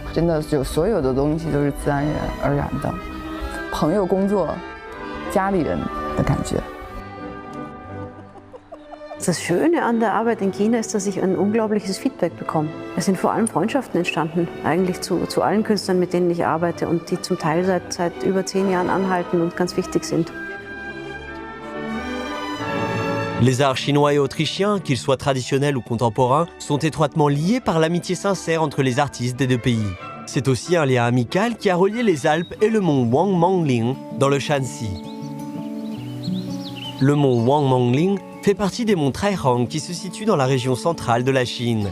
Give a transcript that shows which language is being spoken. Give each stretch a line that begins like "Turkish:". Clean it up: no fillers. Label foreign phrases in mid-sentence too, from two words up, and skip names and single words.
Chinese: 真的就所有的东西都是自然而然的，朋友、工作、家里人的感觉。
German: Das Schöne an der Arbeit in China ist, dass ich ein unglaubliches Feedback bekomme. Es sind vor allem Freundschaften entstanden, eigentlich zu allen Künstlern, mit denen ich arbeite und die zum Teil seit über 10 Jahren anhalten und ganz wichtig sind.
French: Les arts chinois et autrichiens, qu'ils soient traditionnels ou contemporains, sont étroitement liés par l'amitié sincère entre les artistes des deux pays. C'est aussi un lien amical qui a relié les Alpes et le mont Wangmangling dans le Shanxi. Le mont Wangmangling fait partie des monts Taihang qui se situent dans la région centrale de la Chine.